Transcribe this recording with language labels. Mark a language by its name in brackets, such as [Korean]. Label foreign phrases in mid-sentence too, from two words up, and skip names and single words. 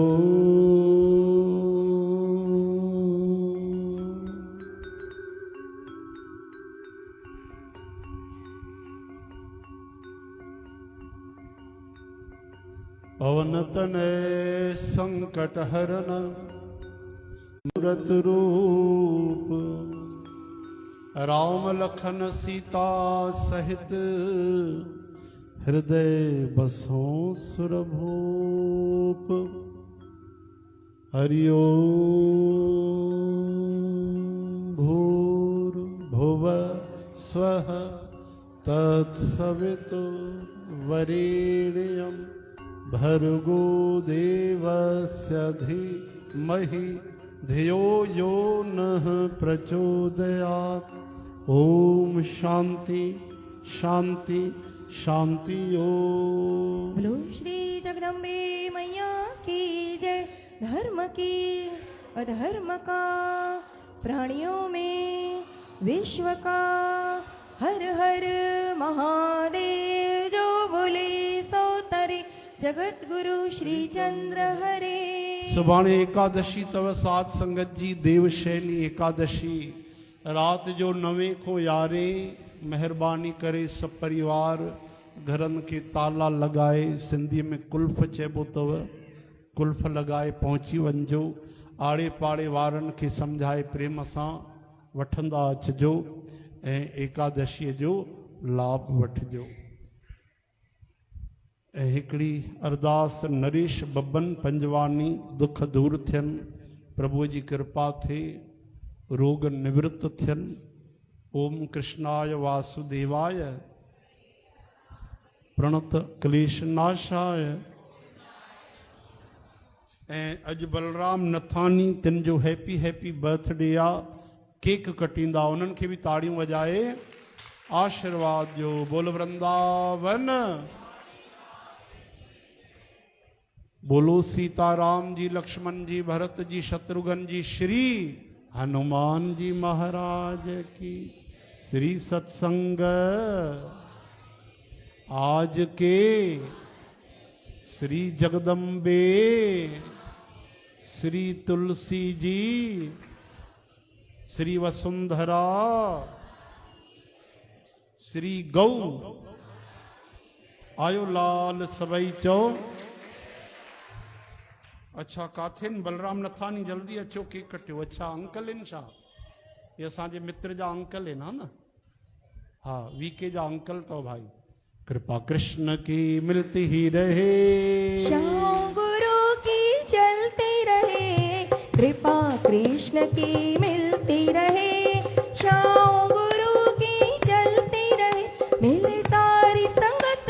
[Hindi] पवन तनय संकट हरन मूरत रूप राम लखन सीता सहित हृदय बसों सुरभूप [Sanskrit] हरि ओम भूर भुव स्वः तत्सवितु वरेण्यं भर्गो देवस्य धीमहि धियो यो नः प्रचोदयात् ओम शांति शांति शांति ओम। [Hindi] बोलो श्री जगदम्बे मैया की जय। धर्म की अधर्म का प्राणियों में विश्व का हर हर महादेव जो बोले सो तरे जगत गुरु श्री चंद्र हरे। [Sindhi] सुभाणे एकादशी तव सात संगत जी देवशैनी एकादशी रात जो नवे को यारे मेहरबानी करे सब परिवार घरन के ताला लगाए सिंधी में कुल्फ चेबो तव कुल्फ लगाए पहुंची वंजो आड़े पाड़े वारन के समझाए प्रेम सां वठंदा अचजो ऐं एकादशी जो लाभ वठजो। ऐं हिकिड़ी अरदास नरेश बब्बन पंजवानी दुख दूर थियनि प्रभु जी कृपा थिए रोग निवृत्त थियनि। [Sanskrit] ओम कृष्णाय वासुदेवाय प्रणत क्लेश नाशाय। [Sindhi] ऐं अॼु बलराम नथानी तिन जो [English] happy happy birthday [Sindhi] आहे केक कटींदा उन्हनि खे बि ताड़ियूं वॼाए आशीर्वाद ॾियो। [Hindi] बोल वृंदावन बोलो सीताराम जी लक्ष्मण जी भरत जी शत्रुघ्न जी श्री हनुमान जी महाराज की। श्री सत्संग आज के श्री जगदम्बे श्री तुलसी जी, श्री वसुंधरा, श्री गौ, [Sindhi] आयो लाल सबई चो। अच्छा काथिन बलराम नथानी जल्दी अचो केक कटियो। अच्छा अंकल इन छा? ये असांजे मित्र जा अंकल इन ना? हाँ वीके जा अंकल तो भाई। [Hindi] कृपा कृष्ण की मिलती ही रहे, श्याम गुरु की चलती रहे, कृपा कृष्ण की मिलती रहे, श्याम गुरु की चलती रहे, मिले सारी संगत